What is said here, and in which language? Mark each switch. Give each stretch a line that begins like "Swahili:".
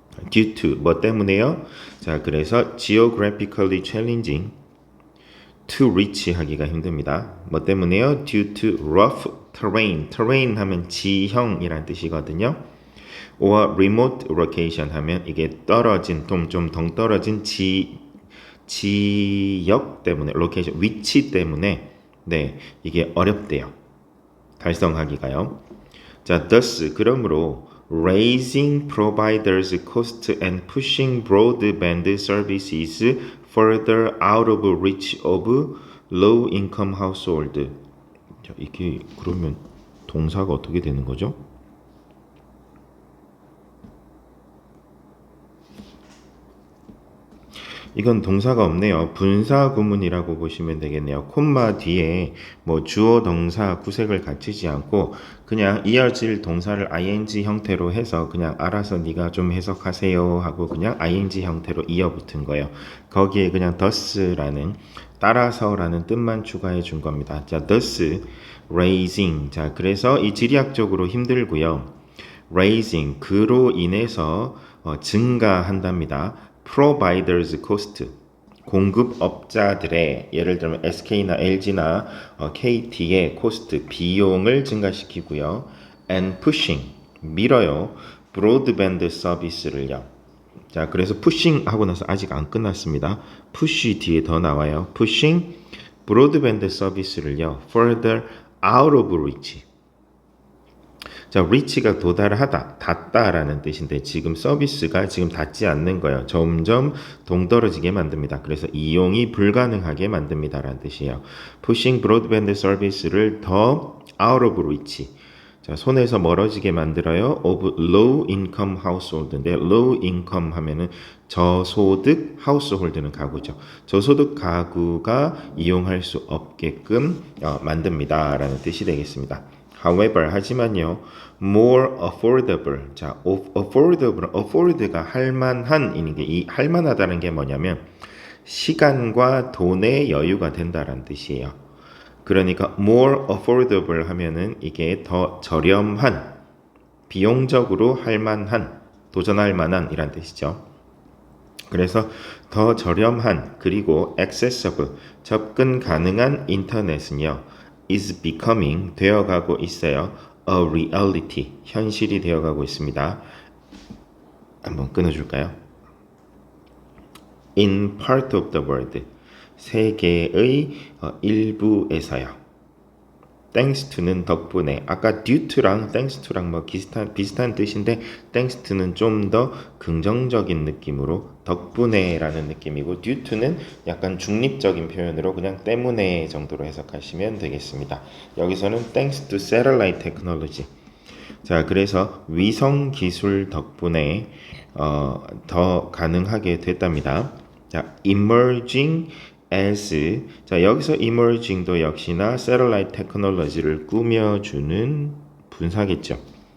English: Due to,
Korean: 뭐 때문에요? 자, 그래서
English: geographically challenging, to reach
Korean: 하기가 힘듭니다. 뭐 때문에요?
English: Due to rough terrain, terrain
Korean: 하면 지형이란 뜻이거든요.
English: or remote location
Korean: 하면 이게 떨어진, 좀 덩떨어진 지역 때문에, location, 위치 때문에, 이게 어렵대요. 달성하기가요.
English: 자, thus, 그러므로 raising providers' cost and pushing broadband services further out of reach of low-income household.
Korean: 자, 이게 그러면 동사가 어떻게 되는 거죠? 이건 동사가 없네요. 분사 구문이라고 보시면 되겠네요. 콤마 뒤에 뭐 주어 동사 구색을 갖추지 않고 그냥 이어질 동사를 ing 형태로 해서 그냥 알아서 네가 좀 해석하세요 하고 그냥 ing 형태로 이어붙은 거예요. 거기에 그냥 thus라는 따라서라는 뜻만 추가해 준 겁니다.
English: 자, thus raising.
Korean: 자, 그래서 이 지리학적으로 힘들고요. raising 그로 인해서 증가한답니다.
English: providers cost
Korean: 공급업자들의 예를 들면 SK나 LG나 KT의 cost 비용을 증가시키고요.
English: and pushing
Korean: 밀어요. 브로드밴드 서비스를요. 자, 그래서 pushing 하고 나서 아직 안 끝났습니다. push 뒤에 더 나와요. pushing 브로드밴드 서비스를요.
English: further out of reach.
Korean: 자, reach가 도달하다, 닿다라는 뜻인데 지금 서비스가 지금 닿지 않는 거예요. 점점 동떨어지게 만듭니다. 그래서 이용이 불가능하게 만듭니다라는 뜻이에요.
English: pushing broadband service를 더 out of reach.
Korean: 자, 손에서 멀어지게 만들어요.
English: of low income household인데 low income
Korean: 하면은 저소득
English: household는 가구죠.
Korean: 저소득 가구가 이용할 수 없게끔 만듭니다라는 뜻이 되겠습니다.
English: However,
Korean: 하지만요,
English: more affordable.
Korean: 자, afford가 할만한 이게 이 할만하다는 게 뭐냐면 시간과 돈의 여유가 된다라는 뜻이에요. 그러니까 more affordable 하면은 이게 더 저렴한, 비용적으로 할만한, 도전할 만한 이란 뜻이죠. 그래서 더 저렴한 그리고 accessible, 접근 가능한 인터넷은요.
English: is becoming
Korean: 되어가고 있어요.
English: a reality
Korean: 현실이 되어가고 있습니다. 한번 끊어줄까요?
English: in part of the world
Korean: 세계의 일부에서요. thanks to는 덕분에 아까 due to랑 thanks to랑 뭐 비슷한 뜻인데 thanks to는 좀 더 긍정적인 느낌으로 덕분에라는 느낌이고 due to는 약간 중립적인 표현으로 그냥 때문에 정도로 해석하시면 되겠습니다. 여기서는
English: thanks to satellite technology.
Korean: 자, 그래서 위성 기술 덕분에 더 가능하게 됐답니다. 자,
English: emerging as
Korean: 자, 여기서 emerging도 역시나 satellite technology를 꾸며주는 분사겠죠.